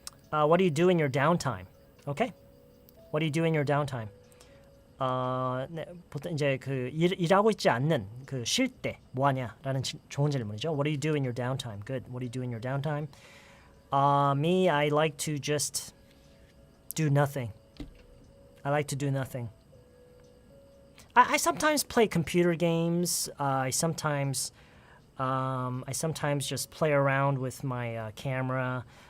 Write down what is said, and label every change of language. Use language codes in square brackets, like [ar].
[en] What do you do in your downtime? Okay. What do you do in your downtime? [ko] 네, 보통 이제 그 일하고 있지 않는 그 쉴 때 뭐 하냐라는 좋은 질문이죠. [en] What do you do in your downtime? Good. What do you do in your downtime? Me, I like to just do nothing. I like to do nothing. I sometimes play computer games. I sometimes just play around with my camera.